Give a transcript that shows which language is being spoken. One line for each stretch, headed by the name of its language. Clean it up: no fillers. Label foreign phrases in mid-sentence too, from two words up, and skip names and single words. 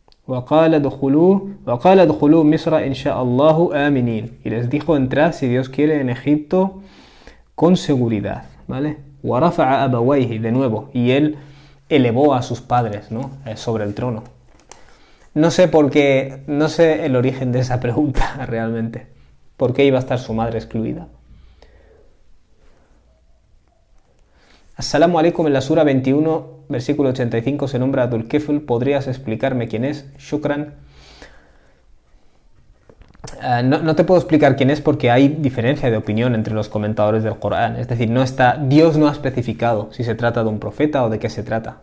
Arabic: وقال ادخلوا مصر إن شاء الله آمنين.
Spanish: Y les dijo, entrad si Dios quiere en Egipto con seguridad, ¿vale?
Arabic: ورفع أبويه,
Spanish: de nuevo, y él elevó a sus padres, ¿no? Sobre el trono. No sé por qué, no sé el origen de esa pregunta realmente. ¿Por qué iba a estar su madre excluida?
Arabic: السلام عليكم,
Spanish: en la sura 21, versículo 85, se nombra a Dhul Kifl. ¿Podrías explicarme quién es? Shukran. No te puedo explicar quién es porque hay diferencia de opinión entre los comentadores del Corán. Es decir, Dios no ha especificado si se trata de un profeta o de qué se trata.